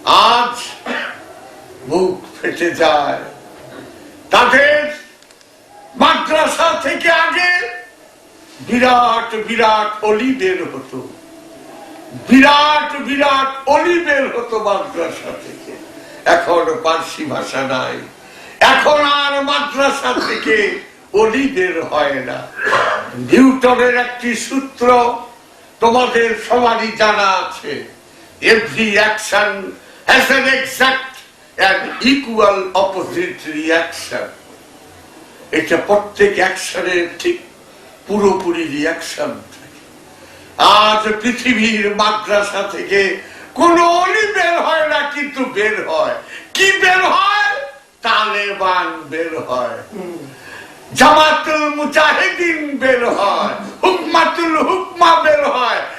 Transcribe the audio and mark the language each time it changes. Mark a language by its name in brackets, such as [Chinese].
[Bangla] আজ বুক ফেটে যায়। তাদের মাদ্রাসা থেকে আগে বিরাট বিরাট অলি বের হতো, বিরাট বিরাট অলি বের হতো মাদ্রাসা থেকে। এখন পার্সি ভাষা নাই, এখন আর মাদ্রাসা থেকে অলি বের হয় না। নিউটনের একটি সূত্র তোমাদের সবারই জানা আছে, [English] every action has an exact and equal opposite reaction। [Bangla] এটা প্রত্যেক অ্যাকশনের ঠিক পুরোপুরি রিয়াকশন থাকে। আজ পৃথিবীর মাদ্রাসা থেকে কোন অলি বের হয় না, কিন্তু বের হয় কি? বের হয় তালেবান বের হয়, জামাতুল মুজাহিদিন বের হয়, হুকমাতুল হুকমা বের হয়।